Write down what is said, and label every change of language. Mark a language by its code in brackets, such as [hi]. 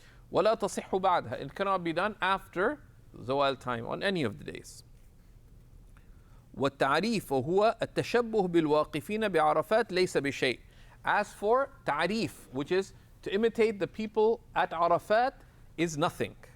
[ar] ولا تصح بعدها, [en] it cannot be done after zawal time on any of the days. [ar] والتعريف وهو التشبه بالواقفين بعرفات ليس بشيء. [en] As for ta'rif, which is to imitate the people at Arafat, is nothing.